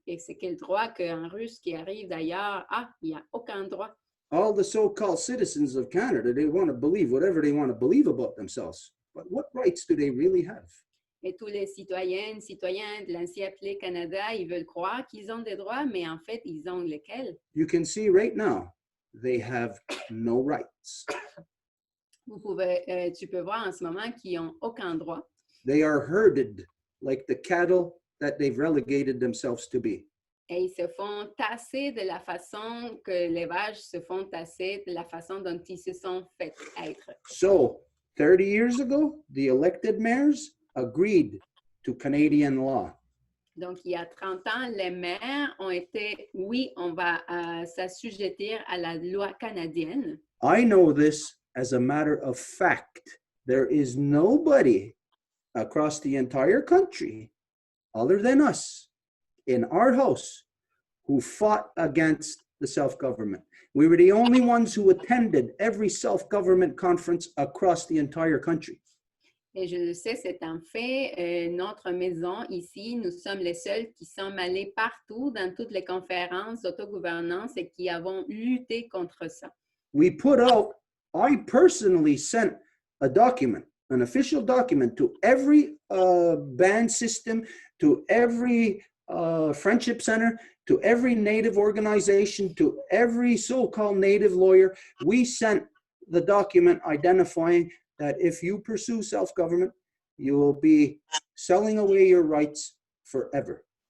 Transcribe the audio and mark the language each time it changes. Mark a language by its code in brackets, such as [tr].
[fr] Et c'est quel droit qu'un Russe qui arrive d'ailleurs a? Il n'y a aucun droit. [en] All the so-called citizens of Canada, they want to believe whatever they want to believe about themselves. But what rights do they really have? [fr] Et tous les citoyens de l'ancien appelé Canada, ils veulent croire qu'ils ont des droits, mais en fait, ils ont lesquels? [en] You can see right now, they have no rights. [fr] Tu peux voir en ce moment qu'ils n'ont aucun droit. [en] They are herded like the cattle that they've relegated themselves to be. [fr] Et ils se font tasser de la façon que les vaches se font tasser, de la façon dont ils se sont fait être. [en] So, 30 years ago, the elected mayors agreed to Canadian law. [fr] Donc, il y a 30 ans, les maires ont été, oui, on va s'assujettir à la loi canadienne. [en] I know this as a matter of fact. There is nobody across the entire country other than us in our house who fought against the self-government. We were the only ones who attended every self-government conference across the entire country. [fr] Et je le sais, c'est un fait. Notre maison ici, nous sommes les seuls qui sommes allés partout dans toutes les conférences d'autogouvernance et qui avons lutté contre ça. [en] I personally sent a document, an official document to every band system, to every friendship center, to every Native organization, to every so-called Native lawyer. We sent the document identifying that if you pursue self-government, you will be selling away your rights forever.